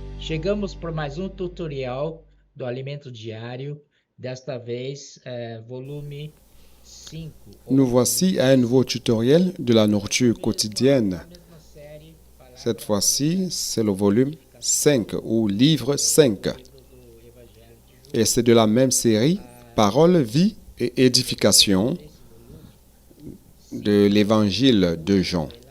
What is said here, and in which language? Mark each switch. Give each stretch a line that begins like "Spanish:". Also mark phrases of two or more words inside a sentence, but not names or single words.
Portuguese: Chegamos para mais tutorial do alimento diário, desta vez volume 5.
French: Nous voici à un nouveau tutoriel de la nourriture quotidienne. Cette fois-ci, c'est le volume 5 ou livre 5. Et c'est de la même série, Parole, vie et édification de l'évangile de Jean.